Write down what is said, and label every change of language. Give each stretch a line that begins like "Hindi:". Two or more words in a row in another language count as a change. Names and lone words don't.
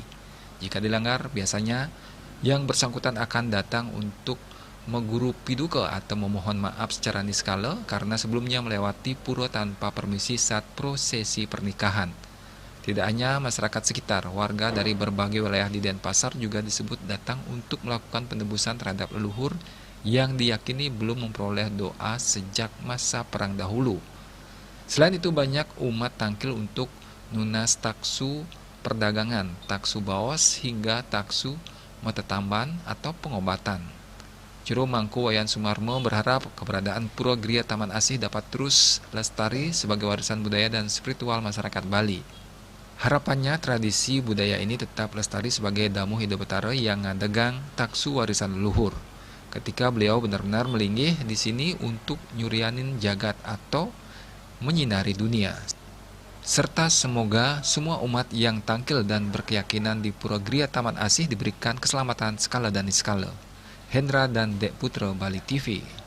Indonesian: Jika dilanggar, biasanya yang bersangkutan akan datang untuk
Balinese: meguru piduka
Indonesian: atau memohon maaf secara niskala karena sebelumnya melewati pura tanpa permisi saat prosesi pernikahan. Tidak hanya masyarakat sekitar, warga dari berbagai wilayah di Denpasar juga disebut datang untuk melakukan penebusan terhadap leluhur yang diyakini belum memperoleh doa sejak masa perang dahulu. Selain itu banyak umat tangkil untuk
Balinese: nunas taksu
Indonesian: perdagangan, taksu baos hingga taksu metetamban atau pengobatan. Jero Mangku Wayan Sumarmo berharap keberadaan Pura Gria Taman Asih dapat terus lestari sebagai warisan budaya dan spiritual masyarakat Bali. Harapannya tradisi budaya ini tetap lestari sebagai
Balinese: damu Ide Betara
Indonesian: yang ngadegang taksu warisan leluhur. Ketika beliau benar-benar melinggih di sini untuk
Balinese: nyurianin jagat
Indonesian: atau menyinari dunia. Serta semoga semua umat yang tangkil dan berkeyakinan di Pura Gria Taman Asih diberikan keselamatan skala dan niskala. Hendra dan Dek Putra, Bali TV.